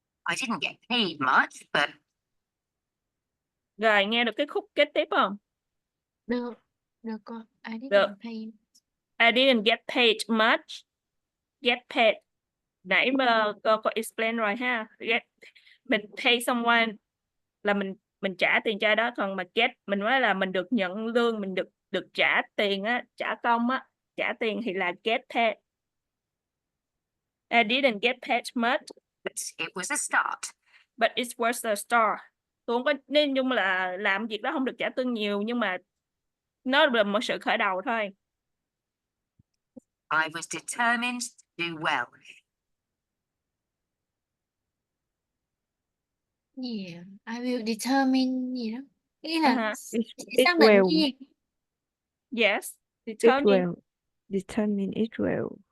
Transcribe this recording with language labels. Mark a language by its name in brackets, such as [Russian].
[English] I didn't get paid much, but. [Vietnamese] Rồi nghe được cái khúc kế tiếp không? Được con. [English] I didn't get paid much. Get paid. [Vietnamese] Nãy mà cô có explain rồi ha. Mình pay someone là mình trả tiền cho đó, còn mà get mình nói là mình được nhận lương, mình được trả tiền á, trả công á, trả tiền thì là get paid. [English] I didn't get paid much, but it was a start. But it was a start. [Vietnamese] tôi không có nên chung là làm việc đó không được trả lương nhiều, nhưng mà nó là một sự khởi đầu thôi. [English] I was determined to do well. Yeah, I will determine [Vietnamese] gì đó. Nghĩa là [English] It [Vietnamese] xác định [English] will. [Vietnamese] cái gì? [English] Yes, It determined. will. Determine it will.